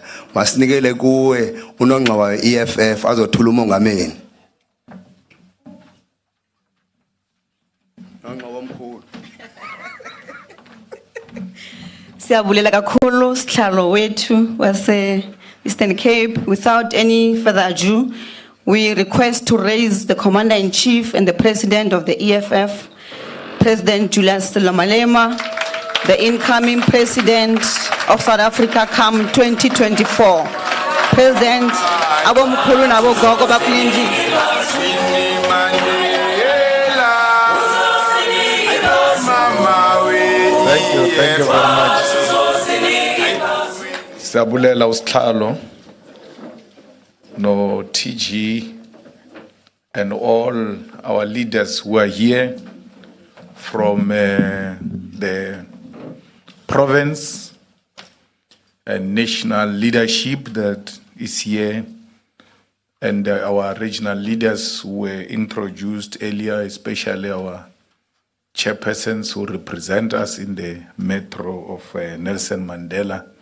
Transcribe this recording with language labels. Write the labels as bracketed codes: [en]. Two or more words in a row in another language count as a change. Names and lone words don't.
[xh] Masinikele kuwe unongxowa we-EFF azothula umongameli. Nongxowa omkhulu. Siyabulela kakhulu sihlalo wethu wase Eastern Cape. [en] Without any further ado, we request to raise the Commander-in-Chief and the President of the EFF, President Julius Malema, the incoming President of South Africa come 2024. [xh] President abomkhulu nabogogo bakulindi. [en] Thank you very much. [xh] Siyabulela usihlalo no TG [en] and all our leaders who are here from the province and national leadership that is here, and our regional leaders who were introduced earlier, especially our chairpersons who represent us in the metro of Nelson Mandela.